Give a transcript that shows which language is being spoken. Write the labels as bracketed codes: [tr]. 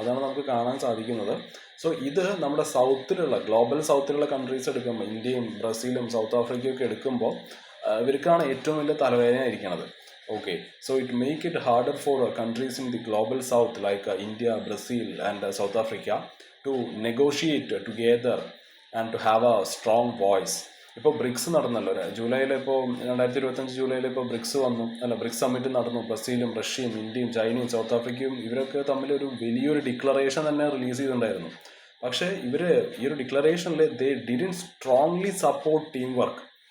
[ml] അതാണ് നമുക്ക് കാണാൻ സാധിക്കുന്നത്. സോ ഇത് നമ്മുടെ ഗ്ലോബൽ സൗത്തിലുള്ള കൺട്രീസ് എടുക്കുമ്പോൾ, ഇന്ത്യയും ബ്രസീലും സൗത്ത് ആഫ്രിക്കയും ഒക്കെ എടുക്കുമ്പോൾ ഇവർക്കാണ് ഏറ്റവും വലിയ തലവേദന ഇരിക്കുന്നത്. [en] Okay, so it make it harder for countries in the global south like India, Brazil and South Africa to negotiate together and to have a strong voice. [ml] ഇപ്പോൾ ബ്രിക്സ് നടന്നല്ലോ ജൂലൈയിൽ, ഇപ്പോൾ 2025 ജൂലൈയിൽ ഇപ്പോൾ ബ്രിക്സ് സമ്മിറ്റ് നടന്നു. ബ്രസീലും റഷ്യയും ഇന്ത്യയും ചൈനയും സൗത്ത് ആഫ്രിക്കയും ഇവരൊക്കെ തമ്മിൽ ഒരു വലിയൊരു ഡിക്ലറേഷൻ തന്നെ റിലീസ് ചെയ്തിട്ടുണ്ടായിരുന്നു. പക്ഷേ ഈ ഒരു ഡിക്ലറേഷനിൽ [en] They didn't strongly support team work.